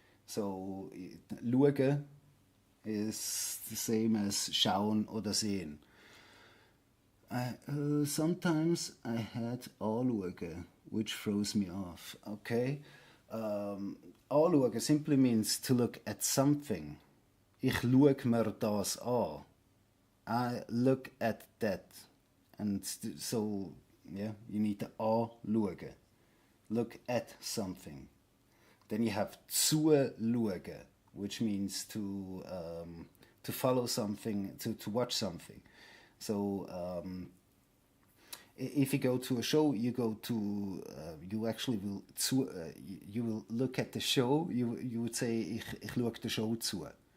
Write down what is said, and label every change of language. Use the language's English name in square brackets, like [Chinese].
[English] So schauen is the same as schauen oder sehen. Sometimes I had anschauen, which throws me off. Okay, anschauen simply means to look at something. [German] Ich schaue mir das an. [English] I look at that, and so yeah, you need to anschauen. Look at something. Then you have zuschauen, which means to follow something, to watch something. So if you go to a show, you go to you actually will you will look at the show. You would say [German] ich schaue der Show zu.